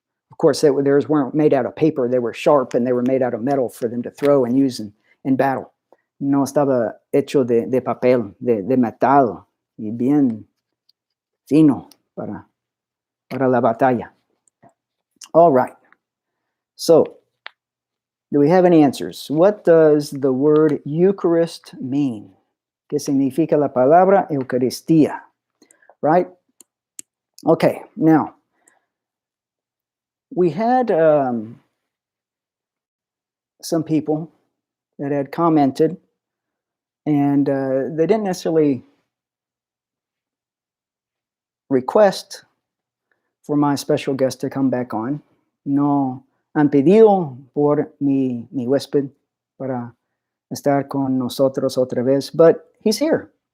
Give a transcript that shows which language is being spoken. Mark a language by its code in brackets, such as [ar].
[en] Of course, theirs weren't made out of paper. They were sharp and they were made out of metal for them to throw and use in battle. [es] No estaba hecho de papel, de metal, y bien fino para la batalla. [en] All right. So, do we have any answers? What does the word Eucharist mean? [es] ¿Qué significa la palabra Eucaristía? [en] Right? Okay, now, we had some people that had commented, and they didn't necessarily request for my special guest to come back on. [es] No han pedido por mi huésped para estar con nosotros otra vez, [en] but he's here.